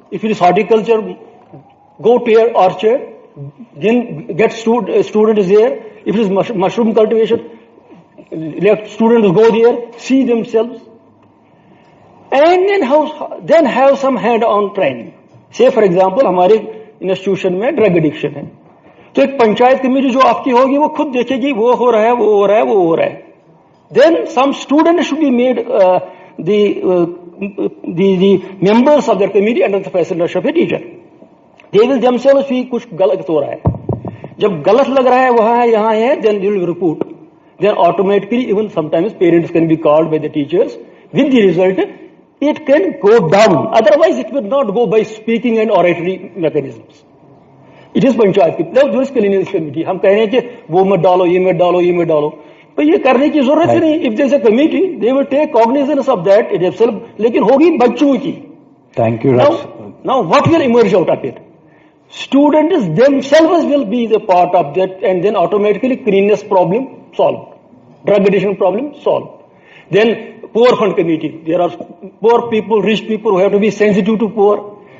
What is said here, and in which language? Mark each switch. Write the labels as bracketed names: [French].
[English] If it is horticulture, go to your orchard, then get students there. If it is mushroom cultivation, let students go there, see themselves, and then have some hand-on training. Say for example, [Hindi] हमारे institution में drug addiction है, तो एक panchayat committee जो आपकी होगी वो खुद देखेगी वो हो रहा है, वो हो रहा है, वो हो रहा है. [English] Then some students should be made the members of their committee under the facilitation of a teacher. They will themselves see [Hindi] कुछ गलत हो रहा है. जब गलत लग रहा है वहाँ है यहाँ है, [English] then they will report. Then automatically even sometimes parents can be called by the teachers. With the result, it can go down. Otherwise, it will not go by speaking and oratory mechanisms. It is [Hindi] panchayat की. [English] Now there is cleanliness committee. [Hindi] हम कह रहे हैं कि वो मत डालो, ये मत डालो, ये मत डालो. तो ये करने की जरूरत ही नहीं. [English] If there is a committee, they will take cognizance of that. It itself, [Hindi] लेकिन होगी बच्चों की. [English] Thank you, Raj. Now what will emerge out of it? Students themselves will be the part of that, and then automatically cleanliness problem solved. Drug addiction problem solved. Then poor fund committee. There are poor people, rich people who have to be sensitive to poor.